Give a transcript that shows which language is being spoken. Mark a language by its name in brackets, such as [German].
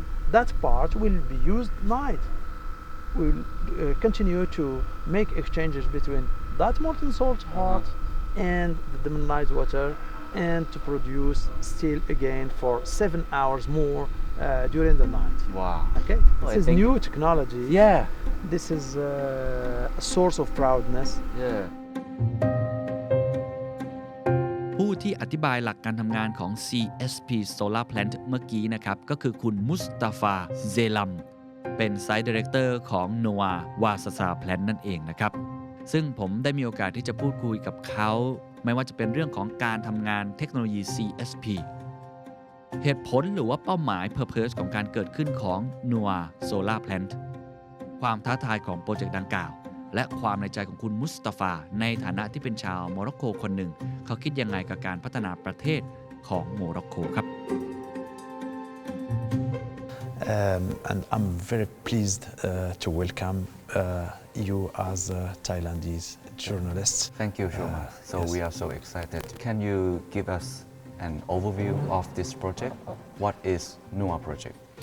[English] That part will be used night. We'll continue to make exchanges between that molten salt heart and the demineralized water, and to produce steel again for 7 hours more during the night. Wow. Okay, I this is think- new technology. Yeah. This is a source of proudness. Yeah. [Thai] ผู้ที่อธิบายหลักการทำงานของ CSP Solar Plant เมื่อกี้นะครับก็คือคุณมุสตาฟาเซลัมเป็น Site Director ของ NOAA Wasasa Plant นั่นเองนะครับซึ่งผมได้มีโอกาสที่จะพูดคุยกับเขาไม่ว่าจะเป็นเรื่องของการทำงานเทคโนโลยี CSP เหตุผลหรือว่าเป้าหมาย Purpose ของการเกิดขึ้นของ NOAA Solar Plant ความท้าทายของโปรเจกต์ดังกล่าวและความในใจของคุณมุสตาฟาในฐานะที่เป็นชาวโมร็อกโกคนหนึ่งเขาคิดยังไงกับการพัฒนาประเทศของโมร็อกโกครับ [English] And I'm very pleased to welcome you as a Thailandese journalist. Thank you so much. So yes. we are so excited. Can you give us an overview of this project? What is NOAA project?